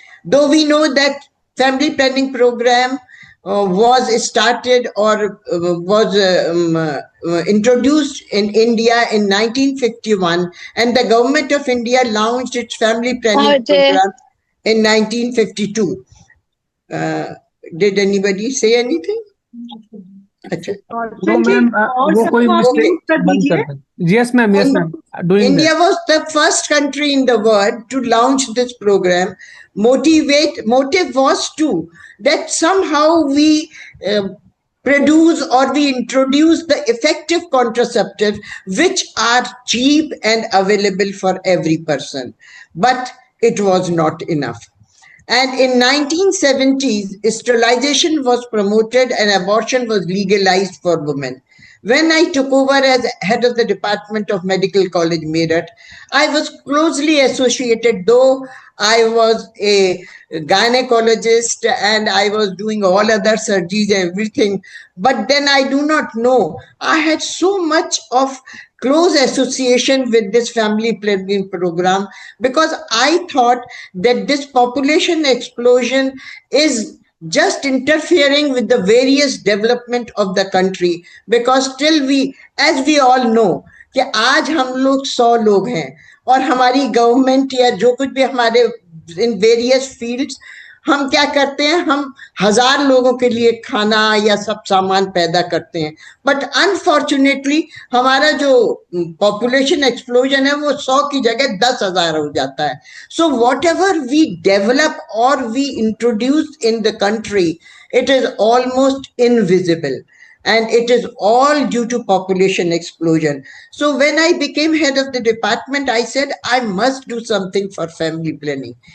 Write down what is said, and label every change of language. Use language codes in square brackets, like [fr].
[en] Though we know that family planning program was started or was introduced in India in 1951, and the government of India launched its family planning program in 1952. Did anybody say anything? No, ma'am, [hi] वो कोई mistake बंद कर दें. [en] Yes, ma'am. Yes, ma'am. India was the first country in the world to launch this program. Motive was that somehow we produce or we introduce the effective contraceptives which are cheap and available for every person. But it was not enough. And in 1970s, sterilization was promoted and abortion was legalized for women. When I took over as head of the Department of Medical College, Meerut, I was closely associated, though I was a gynecologist and I was doing all other surgeries, everything. But then I do not know. I had so much of close association with this family planning program because I thought that this population explosion is just interfering with the various development of the country, because still we, as we all know, [hi] कि आज हम लोग 100 लोग हैं और हमारी government या जो कुछ भी हमारे [en] इन various fields, [hi] हम क्या करते हैं, हम 1000 लोगों के लिए खाना या सब सामान पैदा करते हैं, [en] but unfortunately [hi] हमारा जो [en] population explosion [hi] है वो 100 की जगह 10,000 हो जाता है. [en] So whatever we develop और we introduce in the country, it is almost invisible, and it is all due to population explosion. So when I became head of the department, I said I must do something for family planning.